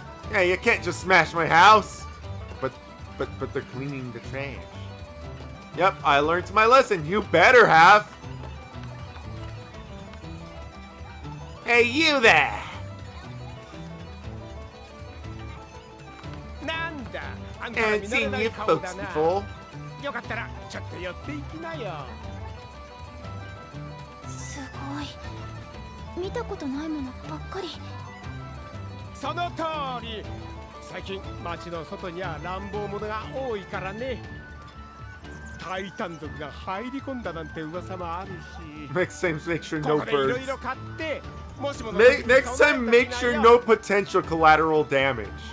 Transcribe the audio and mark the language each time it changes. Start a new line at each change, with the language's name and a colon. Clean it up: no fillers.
English: Yeah, you can't just smash my house. But they're cleaning the trash. Yep, I learned my lesson. You better have. Hey, you there! Ain't seen you folks before.
Japanese: よかったらちょっと寄っていきなよ。すごい。見たことないものばっかり。その通り。最近街の外には乱暴者が多いからね。タイタン族が入り込んだなんて噂もあるし。
English: Next time, make sure no
Japanese: ここでいろ
English: birds.
Japanese: いろ買って。もしもの
English: Next time, make sure no potential collateral damage.